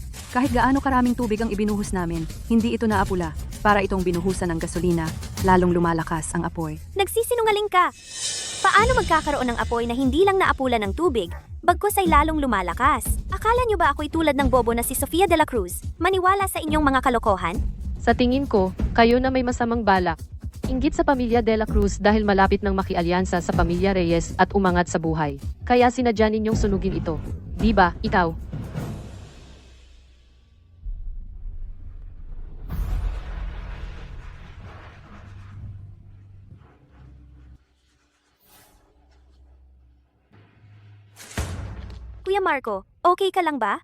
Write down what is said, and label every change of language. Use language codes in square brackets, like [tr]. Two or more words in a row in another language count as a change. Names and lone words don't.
[tl] Kahit gaano karaming tubig ang ibinuhos namin, hindi ito naapula. Para itong binuhusan ng gasolina, lalong lumalakas ang apoy. Nagsisinungaling ka! Paano magkakaroon ng apoy na hindi lang naapulan ng tubig, bagkus ay lalong lumalakas? Akala niyo ba ako'y tulad ng bobo na si Sofia de la Cruz? Maniwala sa inyong mga kalokohan? Sa tingin ko, kayo na may masamang balak. Inggit sa pamilya De La Cruz dahil malapit nang makialyansa sa pamilya Reyes at umangat sa buhay. Kaya sinadya ninyong sunugin ito. Di ba, ikaw? Kuya Marco, okay ka lang ba?